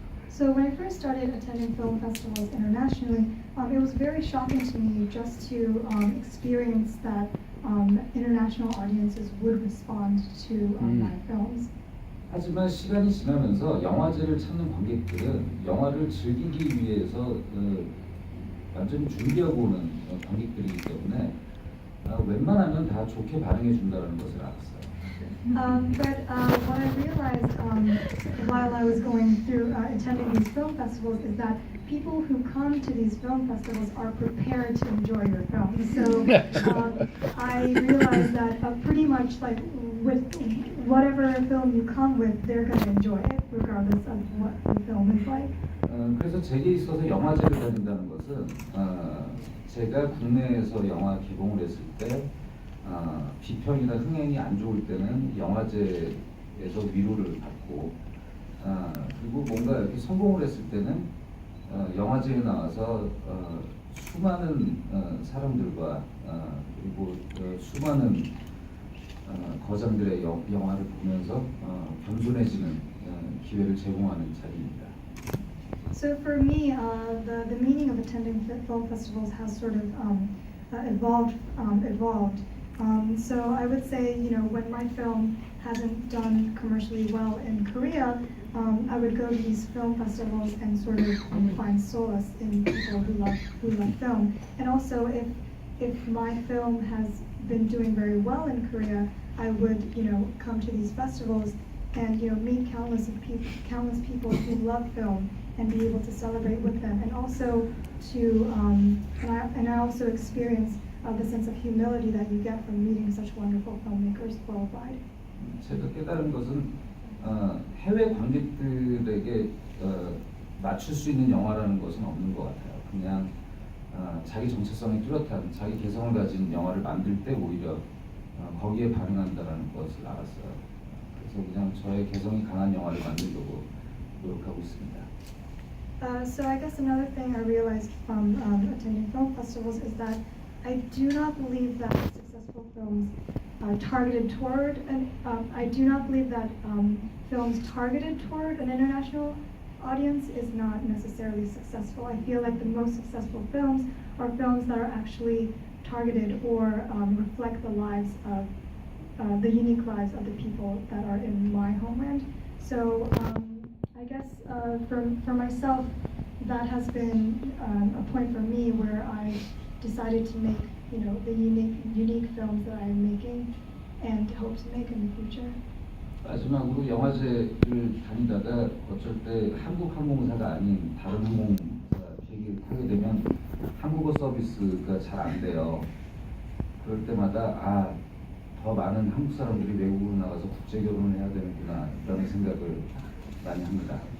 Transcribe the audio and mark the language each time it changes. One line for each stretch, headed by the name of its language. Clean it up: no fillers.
English: So when I first started attending film festivals internationally, it was very shocking to me just to experience that international audiences would respond to my films.
Korean: 하지만 시간이 지나면서 영화제를 찾는 관객들은 영화를 즐기기 위해서 완전히 준비하고 오는 관객들이기 때문에 웬만하면 다 좋게 반응해 준다는 것을 알았어요.
English: But what I realized while I was going through attending these film festivals is that people who come to these film festivals are prepared to enjoy your film. So I realized that pretty much like with whatever film you come with, they're going to enjoy it regardless of what the film is like.
Korean: 그래서 제게 있어서 영화제를 다닌다는 것은 제가 국내에서 영화 개봉을 했을 때 비평이나 흥행이 안 좋을 때는 영화제에서 위로를 받고 그리고 뭔가 이렇게 성공을 했을 때는 영화제에 나와서 수많은 사람들과 그리고 수많은 거장들의 영화를 보면서 겸손해지는 기회를 제공하는 자리입니다.
English: So for me, the meaning of attending film festivals has sort of evolved. So I would say, you know, when my film hasn't done commercially well in Korea, I would go to these film festivals and sort of find solace in people who love film. And also, if my film has been doing very well in Korea, I would, you know, come to these festivals and, you know, meet countless people who love film and be able to celebrate with them, and also to and I also experience the sense of humility that you get from meeting such wonderful filmmakers worldwide.
Korean: 제가 깨달은 것은 해외 관객들에게 맞출 수 있는 영화라는 것은 없는 것 같아요. 그냥 자기 정체성이 뚜렷한 자기 개성을 가진 영화를 만들 때 오히려 거기에 반응한다라는 것을 알았어요. 그래서 그냥 저의 개성이 강한 영화를 만들려고 노력하고 있습니다.
English: So I guess another thing I realized from attending film festivals is that I do not believe that successful films targeted toward, and I do not believe that films targeted toward an international audience is not necessarily successful. I feel like the most successful films are films that are actually targeted or reflect the lives of the unique lives of the people that are in my homeland. So I guess for myself, that has been a point for me where I decided to make, you know, the unique films that I am making and hope to make in the future.
Korean: 마지막으로 영화제를 다니다가 어쩔 때 한국 항공사가 아닌 다른 항공사 비행기를 타게 되면 한국어 서비스가 잘 안 돼요. 그럴 때마다 더 많은 한국 사람들이 외국으로 나가서 국제 결혼을 해야 되는구나 라는 생각을 많이 합니다.